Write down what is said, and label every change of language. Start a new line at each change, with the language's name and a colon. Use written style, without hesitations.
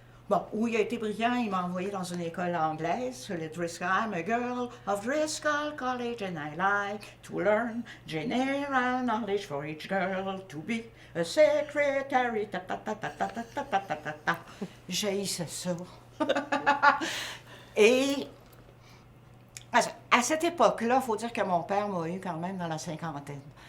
French: bon, où il a été brillant, il m'a envoyé dans une école anglaise, le Driscoll.
English: I'm a girl of Driscoll College and I like to learn general knowledge for each girl to be a secretary.
French: Ta, ta, ta, ta, ta, ta, ta, ta, ta, ta, ta. J'haïssais ça. Et à cette époque-là, il faut dire que mon père m'a eu quand même dans la cinquantaine.